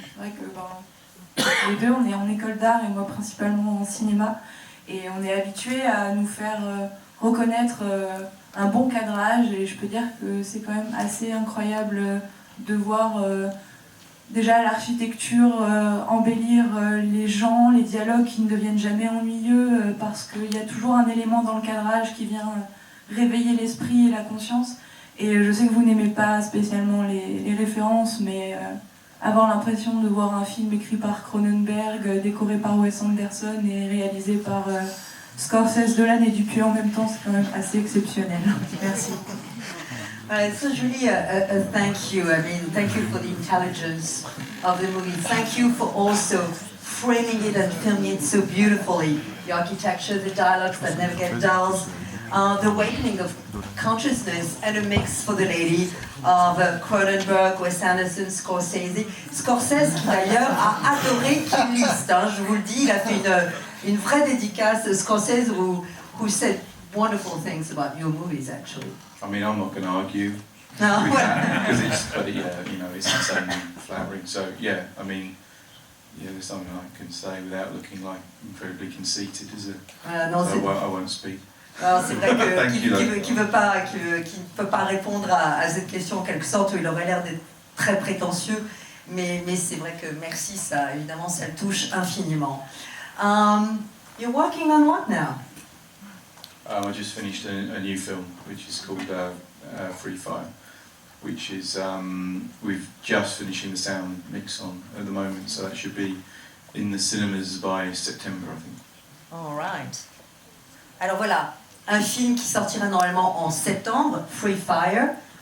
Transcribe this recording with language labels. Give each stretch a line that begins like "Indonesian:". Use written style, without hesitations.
French: C'est vrai que les deux on est en école d'art et moi principalement en cinéma, et on est habitué à nous faire reconnaître un bon cadrage, et je peux dire que c'est quand même assez incroyable de voir déjà l'architecture embellir les gens, les dialogues qui ne deviennent jamais ennuyeux, parce qu'il y a toujours un élément dans le cadrage qui vient réveiller l'esprit et la conscience. Et je sais que vous n'aimez pas spécialement les références, mais avoir l'impression de voir un film écrit par Cronenberg, décoré par Wes Anderson et réalisé par Scorsese, Dolan et Dupieux en même temps, c'est quand même assez exceptionnel. Merci.
English: So Julie, thank you. I mean, thank you for the intelligence of the movie. Thank you for also framing it and filming it so beautifully. The architecture, the dialogues that never get dull, the awakening of consciousness, and a mix for the lady of Cronenberg, Wes Anderson, Scorsese.
French: Scorsese, qui d'ailleurs a adoré Kill List. Je vous le dis, il a fait une vraie dédicace.
English: Scorsese who said wonderful things about your movies, actually. I mean, I'm not going to argue No, with well, that because it's insanely flattering. So yeah, I mean, there's something I can say without looking like incredibly conceited, is it?
French: non,
English: So I won't speak.
French: Alors c'est vrai
English: Thank you,
French: qu'il ne peut pas répondre à cette question en quelque sorte, où il aurait l'air d'être très prétentieux, mais c'est vrai que merci, ça évidemment ça le touche infiniment.
English: You're working on what now? I just finished a new film which is called Free Fire, which is we've just finishing the sound mix on at the moment, so that should be in the cinemas by September, I think. All right.
French: Alors voilà, un film qui sortira normalement en septembre, Free Fire.